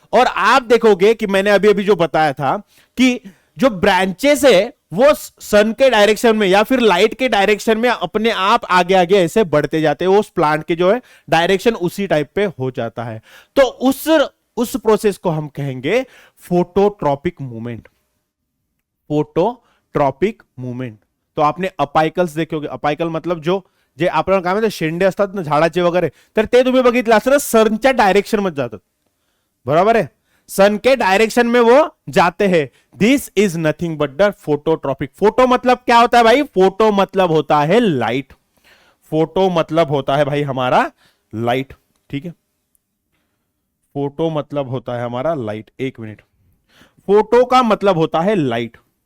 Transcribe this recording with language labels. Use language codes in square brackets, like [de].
[hi] और आप देखोगे कि मैंने अभी अभी जो बताया था कि जो ब्रांचेस है वो सन के डायरेक्शन में या फिर लाइट के डायरेक्शन में अपने आप आगे आगे ऐसे बढ़ते जाते हैं, उस प्लांट के जो है डायरेक्शन उसी टाइप पे हो जाता है. तो उस प्रोसेस को हम कहेंगे फोटोट्रॉपिक मूवमेंट. Phototropic movement. तो आपने अपायकल्स देखे होगे. [mr] अपायकल मतलब जो जे आपल्याला काय म्हणतात शेंडे असतात ना झाडाचे वगैरे, तर ते तुम्ही बघितलं असेल सनच्या डायरेक्शन मध्ये जातात, बरोबर है. [hi] सन के डायरेक्शन में वो जाते हैं. [en] This is nothing but the phototropic. [hi] Photo मतलब क्या होता है भाई? फोटो मतलब होता है लाइट. फोटो मतलब होता है भाई हमारा लाइट, ठीक है. फोटो मतलब होता है हमारा लाइट. एक मिनट. फोटो का मतलब होता है लाइट.